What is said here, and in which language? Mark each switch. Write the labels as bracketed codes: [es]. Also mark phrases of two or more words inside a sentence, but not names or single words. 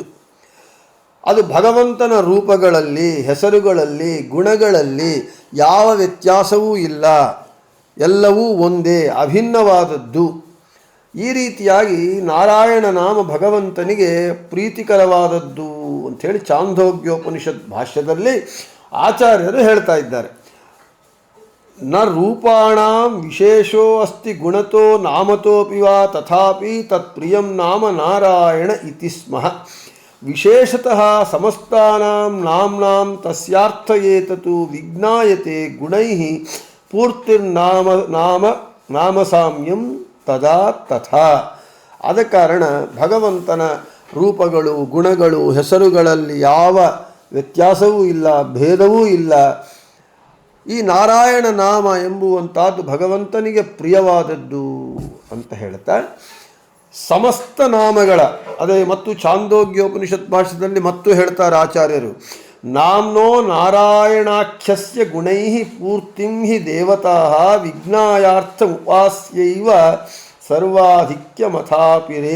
[kn] ಅದು ಭಗವಂತನ ರೂಪಗಳಲ್ಲಿ, ಹೆಸರುಗಳಲ್ಲಿ, ಗುಣಗಳಲ್ಲಿ ಯಾವ ವ್ಯತ್ಯಾಸವೂ ಇಲ್ಲ, ಎಲ್ಲವೂ ಒಂದೇ, ಅಭಿನ್ನವಾದದ್ದು. ಈ ರೀತಿಯಾಗಿ ನಾರಾಯಣ ನಾಮ ಭಗವಂತನಿಗೆ ಪ್ರೀತಿಕರವಾದದ್ದು ಅಂಥೇಳಿ ಚಾಂದೋಗ್ಯೋಪನಿಷತ್ ಭಾಷ್ಯದಲ್ಲಿ ಆಚಾರ್ಯರು ಹೇಳ್ತಾ ಇದ್ದಾರೆ. [sa] ನ ರೂಪಾಣಾಂ ವಿಶೇಷೋ ಅಸ್ತಿ ಗುಣತೋ ನಾಮತೋಪಿ ವಾ ತಥಾಪಿ ತತ್ಪ್ರಿಯಂ ನಾಮ ನಾರಾಯಣ ಇತಿ ಸ್ಮಃ. ವಿಶೇಷತಃ ಸಮಸ್ತಾನಾಂ ನಾಮ್ನಾಂ ತಸ್ಯಾರ್ಥ ಏತತು ವಿಜ್ಞಾಯತೆ ಗುಣೈಃ ನಾಮ ಸಾಮ್ಯಂ ತದಾ ತಥಾ. [kn] ಆದ ಕಾರಣ ಭಗವಂತನ ರೂಪಗಳು, ಗುಣಗಳು, ಹೆಸರುಗಳಲ್ಲಿ ಯಾವ ವ್ಯತ್ಯಾಸವೂ ಇಲ್ಲ, ಭೇದವೂ ಇಲ್ಲ. ಈ ನಾರಾಯಣ ನಾಮ ಎಂಬುವಂಥದ್ದು ಭಗವಂತನಿಗೆ ಪ್ರಿಯವಾದದ್ದು ಅಂತ ಹೇಳ್ತಾ ಸಮಸ್ತ ನಾಮಗಳ ಅದೇ ಮತ್ತು ಛಾಂದೋಗ್ಯೋಪನಿಷತ್ ಭಾಷೆಯಲ್ಲಿ ಮತ್ತು ಹೇಳ್ತಾರೆ ಆಚಾರ್ಯರು, [sa] ನಾಮ್ನೋ ನಾರಾಯಣಾಖ್ಯಸ್ಯ ಗುಣೈ ಪೂರ್ತಿಂ ಹಿ ದೇವತಾ ವಿಜ್ಞಾಯಾರ್ಥ ಉಪಾಸ್ಯೈವ ಸರ್ವಾಧಿಕ್ಯ ಮಥಾಪಿರೇ.